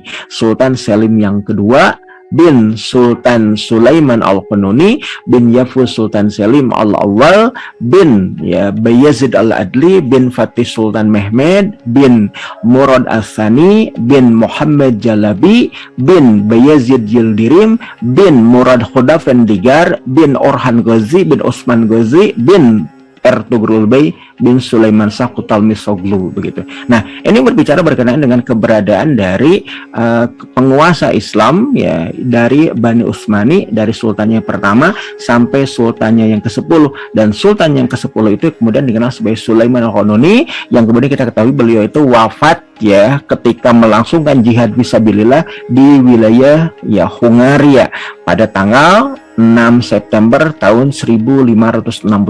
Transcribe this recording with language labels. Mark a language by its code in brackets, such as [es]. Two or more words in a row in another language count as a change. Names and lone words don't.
[id] Sultan Selim yang kedua bin Sultan Sulaiman Al-Qanuni bin Yavuz Sultan Selim Al-Awwal bin Bayezid Al-Adli bin Fatih Sultan Mehmed bin Murad As-Sani bin Muhammad Jalabi bin Bayezid Yildirim bin Murad Khudafendigar bin Orhan Ghazi bin Osman Ghazi bin Ertugrul Bey bin Sulaiman Shah Kutalmisoglu begitu. Nah, ini berbicara berkenaan dengan keberadaan dari penguasa Islam ya dari Bani Utsmani, dari sultannya pertama sampai sultannya yang ke-10, dan sultan yang ke-10 itu kemudian dikenal sebagai Sulaiman Al-Qanuni yang kemudian kita ketahui beliau itu wafat ya ketika melangsungkan jihad fisabilillah di wilayah ya Hungaria pada tanggal 6 September tahun 1566.